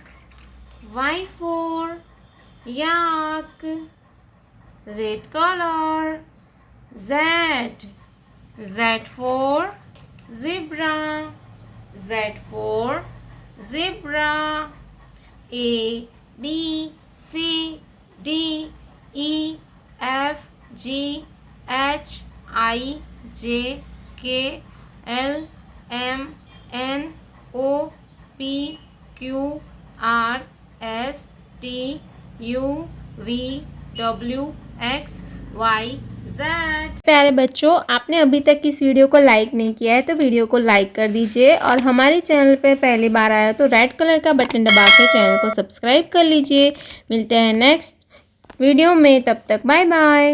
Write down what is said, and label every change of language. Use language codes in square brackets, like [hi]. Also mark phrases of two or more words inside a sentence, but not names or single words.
[en] Y for yak. Red color. Z for zebra. Z for zebra. A, B, C, D, E, F, G, H, I, J, K, L, M, N, O, P, Q, R, S, T, U, V, W, X, Y, Z। [hi] प्यारे बच्चों, आपने अभी तक इस वीडियो को लाइक नहीं किया है तो वीडियो को लाइक कर दीजिए और हमारे चैनल पे पहली बार आया तो [en] red color [hi] का बटन दबा के चैनल को सब्सक्राइब कर लीजिए। मिलते हैं [en] next video [hi] में, तब तक [en] bye bye.